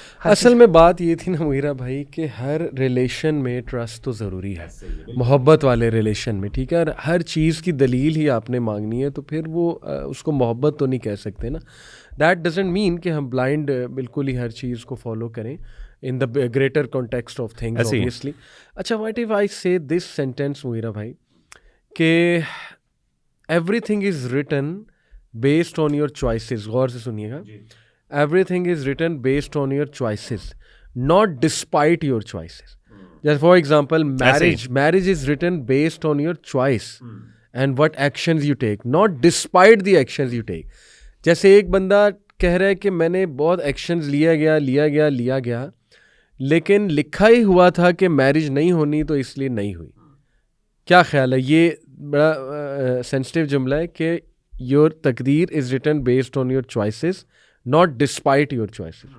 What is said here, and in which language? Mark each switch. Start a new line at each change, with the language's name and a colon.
Urdu: اصل میں بات یہ تھی نا مغیرہ بھائی کہ ہر ریلیشن میں ٹرسٹ تو ضروری ہے, محبت والے ریلیشن میں. ٹھیک ہے, اور ہر چیز کی دلیل ہی آپ نے مانگنی ہے تو پھر وہ اس کو محبت تو نہیں کہہ سکتے نا.
English: that doesn't mean
Urdu: کہ ہم بلائنڈ بالکل ہی ہر چیز کو فالو کریں
English: in the greater context of things obviously. اچھا, what if I say this sentence Mughira بھائی کہ everything is written based on your choices.
Urdu: غور سے سنیے گا,
English: everything is written based on your choices, not despite your choices. Just for example, marriage is written based on your choice and what actions you take, not despite the actions you take.
Urdu: جیسے ایک بندہ کہہ رہا ہے کہ میں نے بہت ایکشنز لیا گیا لیکن لکھا ہی ہوا تھا کہ میرج نہیں ہونی تو اس لیے نہیں ہوئی. کیا خیال ہے؟ یہ بڑا سینسٹیو جملہ ہے کہ
English: your تقدیر is written based on your choices
Urdu: not despite your choices.